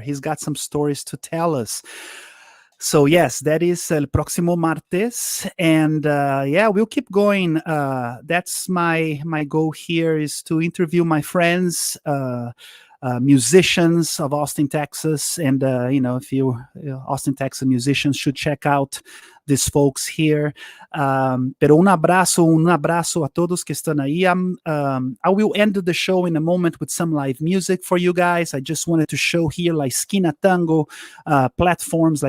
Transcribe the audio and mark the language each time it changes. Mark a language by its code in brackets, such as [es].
[en] He's got some stories to tell us. So yes, that is [es] el próximo martes, [en] and we'll keep going. That's my goal here, is to interview my friends, musicians of Austin, Texas, and if you Austin, Texas musicians should check out these folks here. [es] Pero un abraço a todos que están ahí. [en] I will end the show in a moment with some live music for you guys. I just wanted to show here La Esquina Tango platforms.